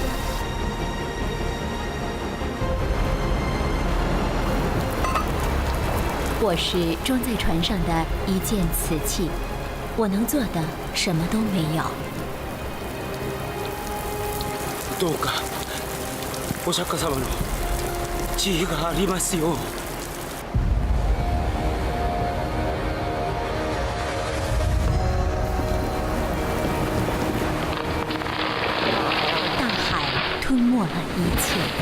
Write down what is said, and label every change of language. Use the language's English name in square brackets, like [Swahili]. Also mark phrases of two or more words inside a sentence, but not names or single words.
[Chinese] 我是装在船上的一件瓷器，我能做的什么都没有。 [Japanese] どうかお釈迦様の慈悲がありますよう。 [Chinese] 大海吞没了一切。